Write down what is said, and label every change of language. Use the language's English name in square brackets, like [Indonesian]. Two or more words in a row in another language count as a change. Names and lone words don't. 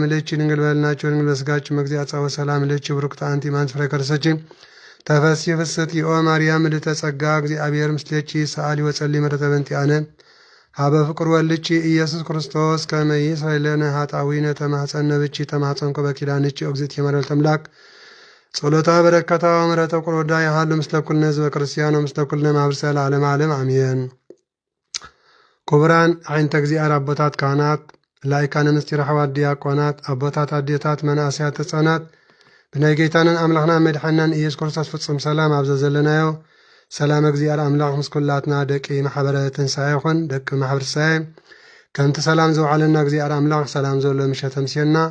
[Geez] ለኪ ድንግል በልናችሁ ድንግል በሥጋችሁ መግዚአ ጸወ ሰላም ለኪ ብሩክት አንቲ እምአንቺ ፍሬ ከርሥኪ ተፈሥሒ ፍስሕቲ ኦ ማርያም ምልዕተ ጸጋ እግዚአብሔር ምስሌኪ ሰአሊ ወጸልዪ ምሕረተ በእንቲአነ ሀበ ፍቅር ወልድኪ ኢየሱስ ክርስቶስ ከመ ይስረይ ለነ ኃጣውኢነ ተማኅፀነ ብኪ ተማኅፀንኩ በኪዳንኪ እግዝእትየ መድኃኒተ አምላክ ጸሎታ በረከታ ወምሕረተ ቁርወዳ ይሃሉ ምስለ ኩልነ ህዝበ ክርስቲያን ወምስለ ኩልነ ማኅበረሰብ ለዓለመ ዓለም አሜን። [Tigrinya] ክቡራን ዓይነተ እግዚአብሔር አቦታት ካህናት ላይካነ ምስጢር ኣሕዋት ዲያቆናት አቦታት አዴታት መናእሰያት ሕፃናት ብናይ ጌታንን አምላኽና መድሓናን ኢየሱስ ክርስቶስ ፍጹም ሰላም ኣብዘ ዘለናዮ ሰላም እግዚአብሔር አምላክ ምስ ኩላትና ደቂ ማሕበረ ትንሣኤ ይኹን ደቂ ማሕበረ ትንሣኤ ከምቲ ሰላም ዘውዓለና እግዚአብሔር አምላክ ሰላም ዘሎ ምሸተ ምስየና